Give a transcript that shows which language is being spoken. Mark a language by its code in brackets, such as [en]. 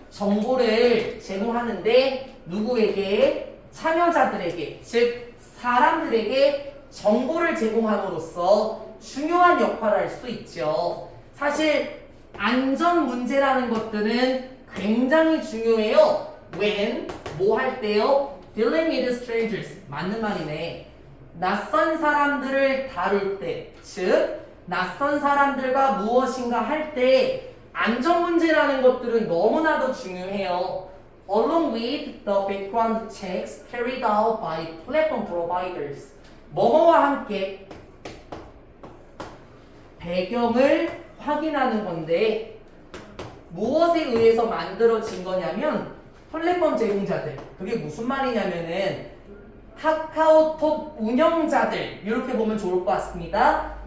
[ko] 정보를 제공하는데 누구에게? 참여자들에게, 즉 사람들에게 정보를 제공함으로써 중요한 역할을 할 수 있죠. 사실 안전 문제라는 것들은 굉장히 중요해요. [en] When, [ko] 뭐 할 때요? [en] Dealing with strangers, [ko] 맞는 말이네. 낯선 사람들을 다룰 때, 즉 낯선 사람들과 무엇인가 할 때 안전 문제라는 것들은 너무나도 중요해요. [en] Along with the background checks carried out by platform providers. [ko] 뭐뭐와 함께 배경을 확인하는 건데 무엇에 의해서 만들어진 거냐면 플랫폼 제공자들. 그게 무슨 말이냐면은 카카오톡 운영자들 이렇게 보면 좋을 것 같습니다.